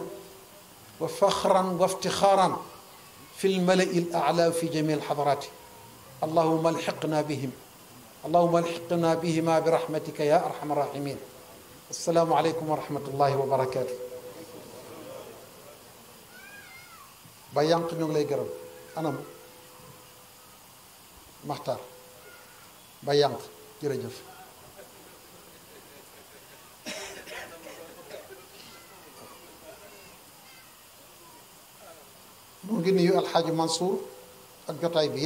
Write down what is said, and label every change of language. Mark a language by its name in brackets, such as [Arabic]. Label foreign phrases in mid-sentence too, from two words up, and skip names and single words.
[Arabic] وفخرا وافتخارا في الملأ الأعلى في جميع الحضارات اللهم الحقنا بهم اللهم الحقنا بهما برحمتك يا أرحم الراحمين السلام عليكم ورحمة الله وبركاته بيانق [Wolof] ñu ngi lay gërëm anam Maxtaar Bayanq jërëjëf mu ngi nuyu alxaaji Mansour ak jotaay bi